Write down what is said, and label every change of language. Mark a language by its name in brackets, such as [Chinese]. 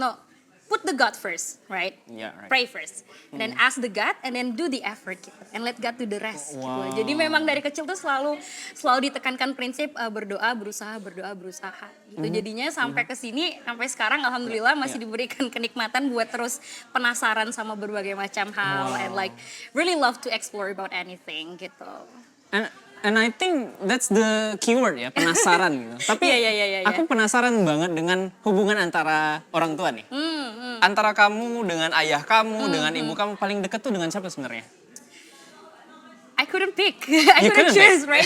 [English] No, put the God first, right? Yeah, right. Pray first. Then ask the God and then do the effort gitu. And let God do the rest gitu. [Indonesian] Jadi memang dari kecil tuh selalu ditekankan prinsip berdoa, berusaha gitu. Jadinya sampai ke sini sampai sekarang alhamdulillah masih diberikan kenikmatan buat terus penasaran sama berbagai macam hal and like really love to explore about anything gitu. [English] And I think that's the keyword ya, penasaran gitu. Tapi [Indonesian] Iya. aku penasaran banget dengan hubungan antara orang tua nih. Antara kamu dengan ayah kamu, dengan ibu kamu paling dekat tuh dengan siapa sebenarnya? [English] I couldn't pick, I couldn't choose, right?